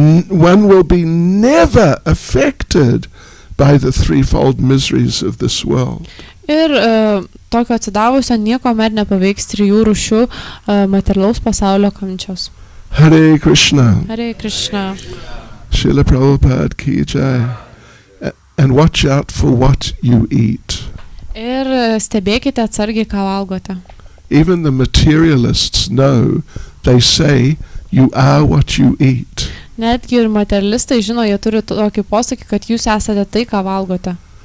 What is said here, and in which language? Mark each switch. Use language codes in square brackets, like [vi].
[en] One will be never affected by the threefold miseries of this world. [lt] Ir tokio atsidavusio niekuomet nepaveiks 3 rūšių materialaus pasaulio kančios. [sa] Hare Krishna. Hare Krishna. [hi] Srila Prabhupada ki jai. [en] And watch out for what you eat. [lt] Ir stebėkite atsargiai, ką valgote. [en] Even the materialists know, they say, you are what you eat. [lt] Netgi ir materialistai žino, jie turi tokį posakį, kad jūs esate tai, ką valgote.